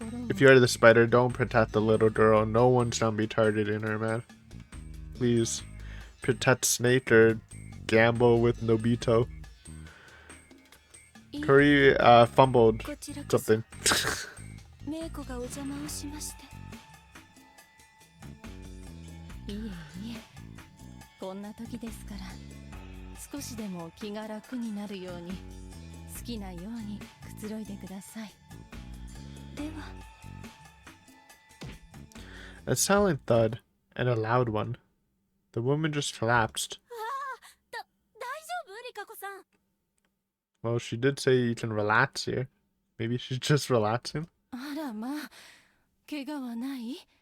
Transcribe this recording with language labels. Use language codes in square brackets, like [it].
[en] If you are the spider, don't protect the little girl. No one's gonna be targeting her, man. Please protect Snake or gamble with Nobito. Curry fumbled something. [ja] メイコがお邪魔をしまして。いえいえ、こんな時ですから少しでも気が楽になるように好きなようにくつろいでください。では。 [en] A silent thud and a loud one. The woman just collapsed. [ja] 大丈夫、リカコさん。 [en] Well, she did say you can relax here. Maybe she's just relaxing. [ja] あらまあ、怪我はない？